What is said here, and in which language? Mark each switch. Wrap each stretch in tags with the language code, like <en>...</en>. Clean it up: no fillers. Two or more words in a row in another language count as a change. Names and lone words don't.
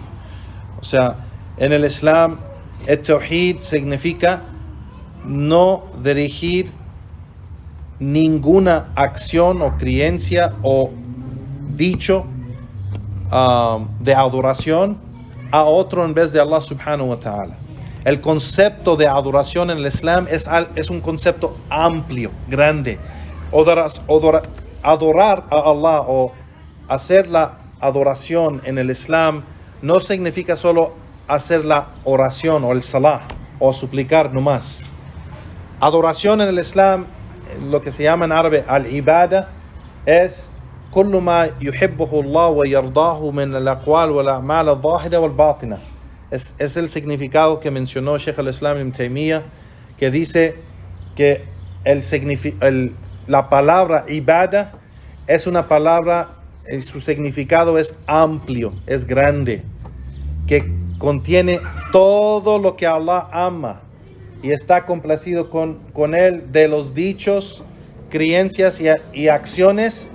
<es>O sea, en el Islam, el Tawhid significa no dirigir ninguna acción o creencia o dicho de adoración a otro en vez de Allah</es> <ar>سبحانه وتعالى.</ar> <es>El concepto de adoración en el Islam es un concepto amplio, grande. Adorar a Allah o hacer la adoración en el Islam no significa solo hacer la oración o el salah o suplicar nomás. Adoración en el Islam, lo que se llama en árabe al-ibada, es</es> <ar>كل ما يحبه الله ويرضاه من الأقوال والأعمال الظاهرة والباطنة.</ar> <es>Es el significado que mencionó Sheikh al-Islam Ibn Taymiyyah, que dice que la palabra ibada es una palabra, su significado es amplio, es grande, que contiene todo lo que Allah ama y está complacido con él de los dichos, creencias y acciones.</es>